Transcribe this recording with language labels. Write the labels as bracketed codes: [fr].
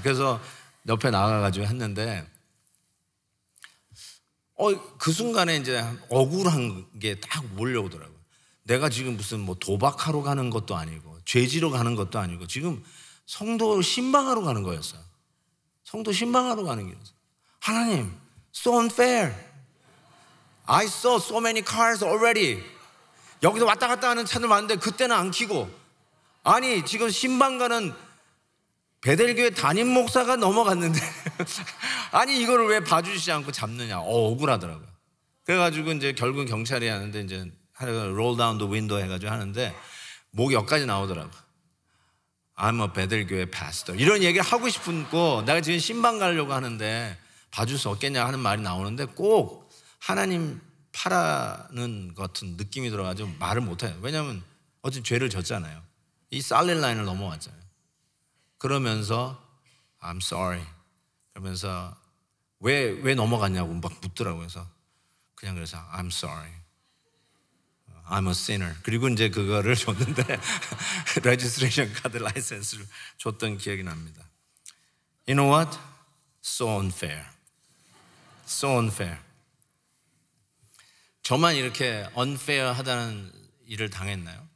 [ko] 그래서 옆에 나가가지고 했는데 그 순간에 이제 억울한 게 딱 몰려오더라고요. 내가 지금 무슨 뭐 도박하러 가는 것도 아니고 죄지러 가는 것도 아니고 지금 성도 신방하러 가는 거였어요. 성도 신방하러 가는 길이었어요. [en] 하나님, so unfair. I saw so many cars already. [ko] 여기서 왔다 갔다 하는 차들 많은데 그때는 안 켜고, 아니 지금 신방 가는 베델교회 담임 목사가 넘어갔는데 아니 이거를 왜 봐주시지 않고 잡느냐. 억울하더라고요. 그래가지고 이제 결국 경찰이 하는데 이제 [en] roll down the window [ko] 해가지고 하는데 목 여기까지 나오더라고. [en] I'm a 베델교회 pastor. [ko] 이런 얘기를 하고 싶고 내가 지금 신방 가려고 하는데 봐줄 수 없겠냐 하는 말이 나오는데 꼭 하나님 파라는 것 같은 느낌이 들어가지고 말을 못해요. 왜냐하면 어쨌든 죄를 졌잖아요. 이 살릴 라인을 넘어왔잖아요. 그러면서 [en] I'm sorry [ko] 그러면서 왜 넘어갔냐고 막 묻더라고요. 그래서 그냥 그래서 [en] I'm sorry, I'm a sinner. [ko] 그리고 이제 그거를 줬는데 레지스트레이션 카드 라이센스를 줬던 기억이 납니다. [en] You know what? So unfair. So unfair. [ko] 저만 이렇게 unfair 하다는 일을 당했나요?